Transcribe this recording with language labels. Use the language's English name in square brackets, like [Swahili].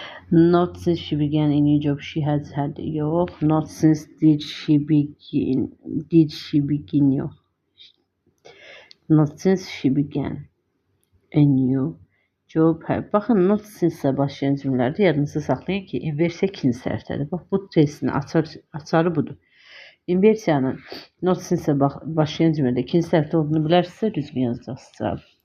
[English] Not since she began a new job she has had [Azerbaijani] yox. [English] Not since did she begin [Azerbaijani] yox. [English] Not since she began a new job. [Azerbaijani] Baxın, [English] not since [Azerbaijani] başlayan cümlələrdə yadınızda saxlayın ki, inversiya ikinci sərfdədir. Bax, bu testin açarı budur. İnversiyanın [English] not since [Azerbaijani] başlayan cümlədə ikinci sərfdə olduğunu bilərsinizsə, düzgün yazacaqsınız.